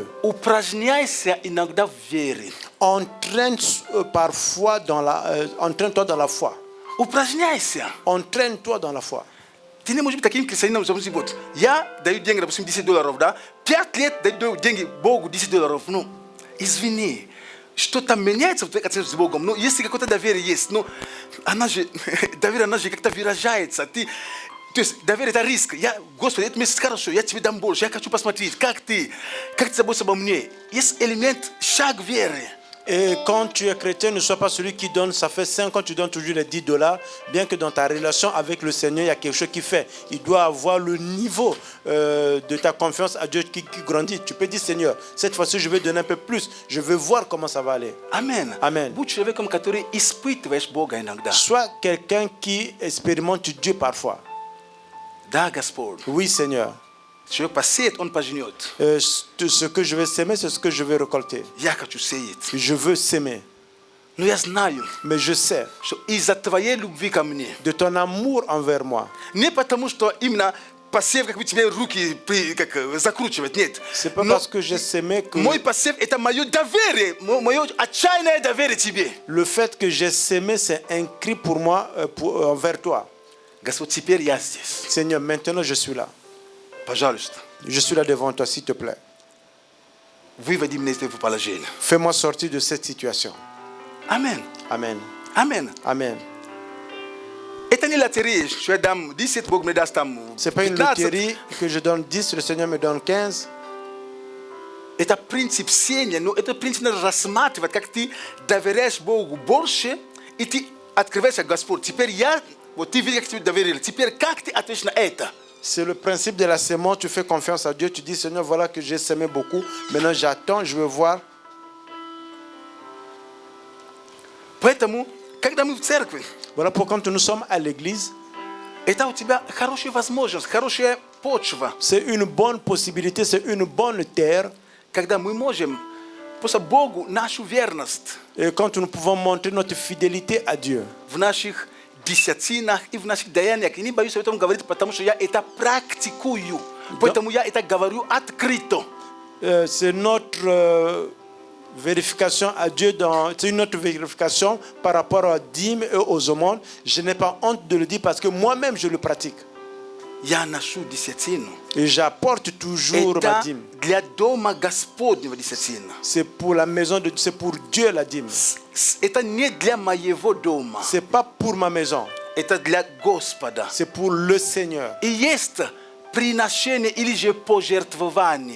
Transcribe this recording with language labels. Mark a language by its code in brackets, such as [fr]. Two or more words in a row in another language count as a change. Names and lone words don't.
[ru] Упражняйся иногда в вере. [fr] Entraîne-toi dans la foi. [ru] Упражняйся. [fr] Entraîne-toi dans la foi. [ru] Ты не можешь быть таким крестьянином, допустим, вот, я даю деньги, допустим, $10, да, 5 лет даю деньги Богу $10, ну, извини, что-то меняется в твоих отношениях с Богом, но если какое-то доверие есть, ну, доверие, она же как-то выражается, то есть доверие это риск, Господи, это месяц хорошо, я тебе дам больше, я хочу посмотреть, как ты заботишься обо мне, есть элемент, шаг веры. [fr] Et quand tu es chrétien, ne sois pas celui qui donne, ça fait 5 ans, tu donnes toujours les $10, bien que dans ta relation avec le Seigneur, il y a quelque chose qui fait. Il doit avoir le niveau de ta confiance à Dieu qui grandit. Tu peux dire, Seigneur, cette fois-ci, je vais donner un peu plus. Je veux voir comment ça va aller. Amen. Amen. [ru] Будь человеком, который испытываешь Бога иногда. [fr] Sois quelqu'un qui expérimente Dieu parfois. [ru] Да, Господь. [fr] Oui, Seigneur. [ru] Человек посеет, он пожнет. [fr] Ce que je vais s'aimer, c'est ce que je vais récolter. [ru] Я хочу сеять. [fr] Je veux s'aimer. [ru] Но я знаю, [fr] Mais je sais, [ru] что из-за твоей любви ко мне, [fr] de ton amour envers moi, [ru] не потому, что именно посев, как бы тебе руки закручивать, нет. [fr] c'est pas [ru] Но [fr] parce que j'ai s'aimé que [ru] мой посев – это мое доверие, мое отчаянное доверие тебе. [fr] le fait que j'ai s'aimé, c'est un cri pour moi, envers toi. [ru] Господь, теперь я здесь. [fr] Seigneur, maintenant je suis là. [ru] Пожалуйста, [fr] Je suis là devant toi, s'il te plaît. [ru] выводи меня из этого положения. [fr] Fais-moi sortir de cette situation. [ru] Амен. [fr] Amen. [ru] Амен. [fr] Amen. [ru] Это не лотерея, что я дам 10, Бог мне даст там [fr] C'est pas une [ru] 15. [fr] loterie que je donne 10, le Seigneur me donne 15. [ru] Это принцип сеяния, но это принцип надо рассматривать, как ты доверяешь Богу больше, и ты открываешься, Господь. Теперь я, вот ты видишь, как тебе доверили. Теперь как ты ответишь на это? [fr] C'est le principe de la sémence. Tu fais confiance à Dieu. Tu dis, Seigneur, voilà que j'ai sémé beaucoup. Maintenant, j'attends, je veux voir. [ru] Поэтому, когда мы в церкви, [fr] Voilà pourquoi quand nous sommes à l'église, [ru] это у тебя хорошая возможность, хорошая почва, [fr] c'est une bonne possibilité, c'est une bonne terre. [ru] когда мы можем просто Богу нашу верность [fr] Et quand nous pouvons montrer notre fidélité à Dieu. [ru] в наших десятинах и в наших даяниях. И не боюсь об этом говорить, потому что я это практикую. Поэтому я это говорю открыто. [fr] C'est notre vérification à Dieu, c'est une autre vérification par rapport aux dîmes et aux aumônes. Je n'ai pas honte de le dire parce que moi-même je le pratique. [ru] Я ношу десятину. [fr] Et j'apporte toujours ma [ru] Это [fr] dîme. [ru] для дома Господнего десятина. [fr] C'est pour la maison de Dieu, c'est pour Dieu la dîme. [ru] Это не для моего дома. [fr] C'est pas pour ma maison, [ru] Это для Господа. [fr] c'est pour le Seigneur. [ru] И есть приношение или же пожертвование.